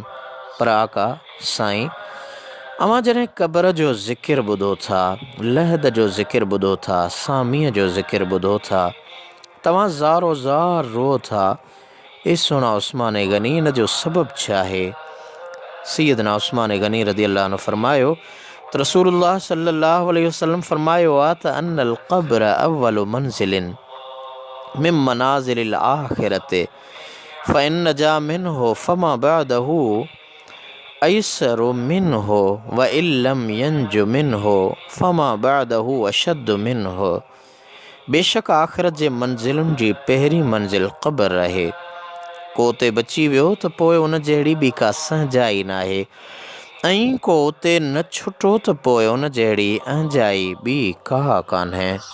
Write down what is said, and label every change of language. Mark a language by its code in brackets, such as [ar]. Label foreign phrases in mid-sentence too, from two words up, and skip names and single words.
[sd] पर आका साईं, अवां जॾहिं क़ब्र जो ज़िकिर ॿुधो था, लहद जो ज़िकिर ॿुधो था, सामीअ जो ज़िकिर ॿुधो था, तव्हां ज़ारो ज़ार रो था। ए सोना उस्मान गनी, इन जो सबबु छा आहे? [ar] سيدنا عثمان غني رضي الله عنه [sd] फरमायो त [ar] رسول الله صلى الله عليه وسلم [sd] फरमायो आहे त [ar] إن القبر أول منزل من منازل الآخرة فإن نجا منه فما بعده أيسر منه وإن لم ينج منه فما بعده أشد منه. [sd] बेशक आख़िरत जे मंज़िलुनि जी पहिरीं मंज़िल क़ब्र आहे। को उते बची वियो त पोइ उन जहिड़ी ॿी का सहजाई न आहे, ऐं को उते न छुटो त पोइ उन जहिड़ी अहजाई ॿी का कान्हे।